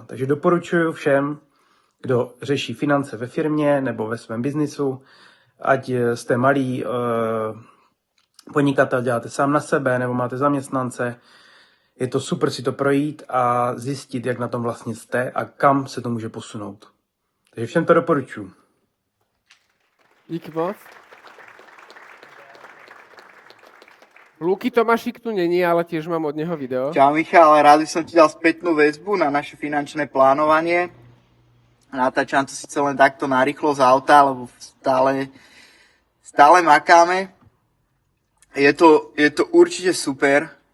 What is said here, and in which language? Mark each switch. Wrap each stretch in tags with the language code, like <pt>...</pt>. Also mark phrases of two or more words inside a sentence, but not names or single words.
<cs>Takže doporučuji všem, kdo řeší finance ve firmě nebo ve svém biznisu, ať jste malý podnikatel, děláte sám na sebe nebo máte zaměstnance, je to super si to projít a zjistit, jak na tom vlastně jste a kam se to může posunout. Takže všem to doporučuji. Díky moc.</cs> <sk>Luky Tomášik</sk> <cs>tu není,</cs> <sk>ale tiež mám od neho video. Čau Michal, rád by som ti dal spätnú väzbu na naše finančné plánovanie. Natáčam to síce len takto narýchlo z auta, lebo stále makáme. Je to určite super.</sk>